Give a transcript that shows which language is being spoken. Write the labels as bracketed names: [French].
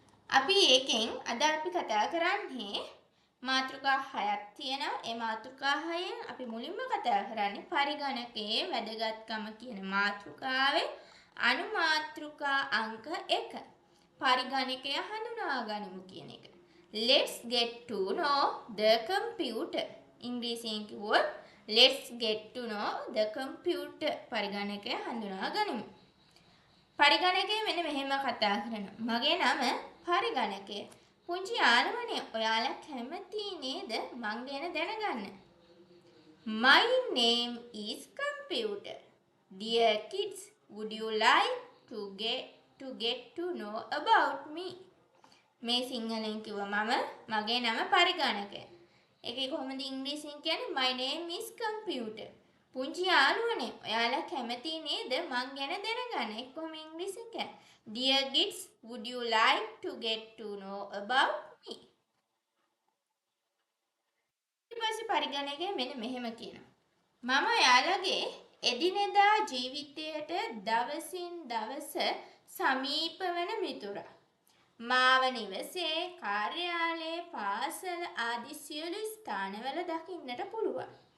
[Sinhala] අපි ඒකෙන් අද අපි කතා කරන්නේ මාතෘකා 6ක් තියෙනවා. ඒ මාතෘකා 6න් අපි මුලින්ම කතා කරන්නේ පරිගණකයේ වැදගත්කම කියන මාතෘකාවේ අනු මාතෘකා අංක 1. පරිගණකය හඳුනා ගනිමු කියන එක. [English] Let's get to know the computer. [Sinhala] ඉංග්‍රීසියෙන් කිව්වොත් [English] let's get to know the computer. [Sinhala] පරිගණකය හඳුනා ගනිමු. පරිගණකය මෙන්න මෙහෙම කතා කරනවා. මගේ නම පරිගණකය. පුංචි යාළුවනේ ඔයාලා කැමති නේද මං ගැන දැනගන්න? [English] My name is computer. Dear kids, would you like to get to know about me? [Sinhala] මේ සිංහලෙන් කිව්වම මගේ නම පරිගණකය. ඒකේ කොහොමද ඉංග්‍රීසියෙන් කියන්නේ [English] my name is computer. [Sinhala] පුංචි යාළුවනේ ඔයාලා කැමති නේද මං ගැන දැනගන්න? ඒක කොහොම ඉංග්‍රීසියෙන් කියන්නේ? [English] Dear kids, would you like to get to know about me? [Sinhala] ඊට පස්සේ පරිගණකය මෙන්න මෙහෙම කියනවා. මම ඔයාලගේ එදිනෙදා ජීවිතයට දවසින් දවස සමීප වෙන මිතුරා. මාව නිවසේ, කාර්යාලයේ, පාසල ආදී සියලු ස්ථානවල දකින්නට පුළුවන්.